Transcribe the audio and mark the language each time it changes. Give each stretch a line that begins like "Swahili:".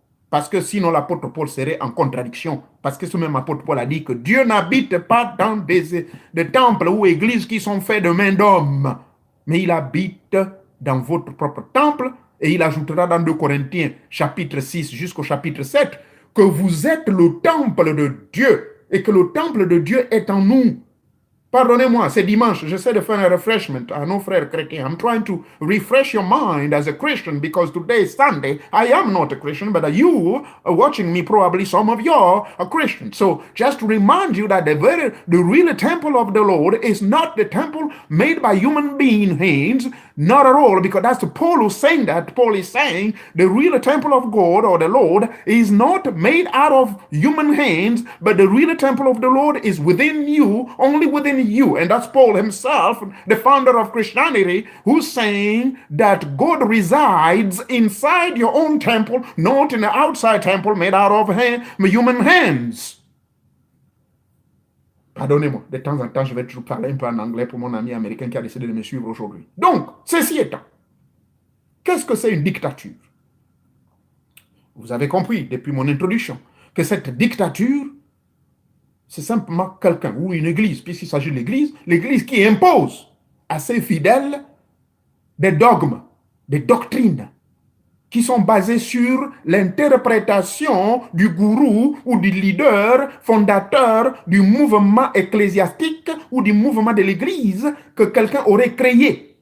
French: parce que sinon l'apôtre Paul serait en contradiction, parce que ce même apôtre Paul a dit que Dieu n'habite pas dans des temples ou églises qui sont faits de mains d'hommes, mais il habite dans votre propre temple, et il ajoutera dans 2 Corinthiens chapitre 6 jusqu'au chapitre 7 que vous êtes le temple de Dieu et que le temple de Dieu est en nous. Pardonnez-moi, c'est dimanche, j'essaie de faire un refreshment à nos frères chrétiens.
English: I'm trying to refresh your mind as a Christian because today is Sunday. I am not a Christian, but you are watching me, probably some of you are a Christian. So just to remind you that the real temple of the Lord is not the temple made by human being hands, not at all, because that's Paul who's saying that. Paul is saying the real temple of God or the Lord is not made out of human hands, but the real temple of the Lord is within you, only within you. And that's Paul himself, the founder of Christianity, who's saying that God resides inside your own temple, not in the outside temple made out of human hands.
French: Pardonnez-moi, de temps en temps, je vais toujours parler un peu en anglais pour mon ami américain qui a décidé de me suivre aujourd'hui. Donc, ceci étant, qu'est-ce que c'est une dictature? Vous avez compris depuis mon introduction que cette dictature, c'est simplement quelqu'un ou une église, puisqu'il s'agit de l'église, l'église qui impose à ses fidèles des dogmes, des doctrines qui sont basées sur l'interprétation du gourou ou du leader fondateur du mouvement ecclésiastique ou du mouvement de l'église que quelqu'un aurait créé.